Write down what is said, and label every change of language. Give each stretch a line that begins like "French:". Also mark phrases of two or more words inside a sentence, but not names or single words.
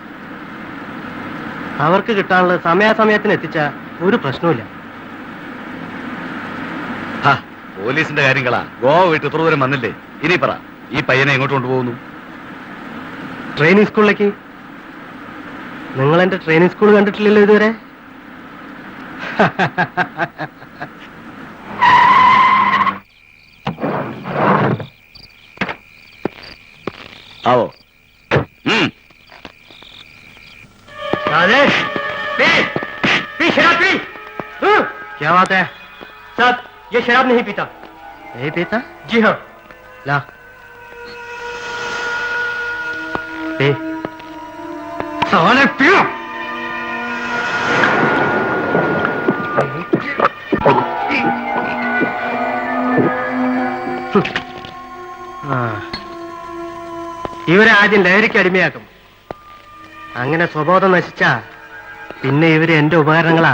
Malayalam: അവർക്ക് കിട്ടാനുള്ളത് സമയാസമയത്തിന് എത്തിച്ച ഒരു പ്രശ്നവുമില്ല. പോലീസിന്റെ കാര്യങ്ങളാ. ഗോവ വിട്ട് ഇത്ര ദൂരം വന്നില്ലേ? ഇനി പറ, ഈ പയ്യനെ എങ്ങോട്ട് കൊണ്ടുപോകുന്നു? ട്രെയിനിങ് സ്കൂളിലേക്ക്. നിങ്ങൾ എന്റെ ട്രെയിനിങ് സ്കൂൾ കണ്ടിട്ടില്ലല്ലോ ഇതുവരെ.
Hindi: आओ। राजेश, पी शराब पी। क्या बात है? साहब, ये शराब नहीं पीता। नहीं पीता? जी हाँ। ला पी। साले पियो।
Malayalam: ഇവരെ ആദ്യം ലഹരിക്ക് അടിമയാക്കും. അങ്ങനെ സ്വബോധം നശിച്ചാ പിന്നെ ഇവര് എന്റെ ഉപകരണങ്ങളാ.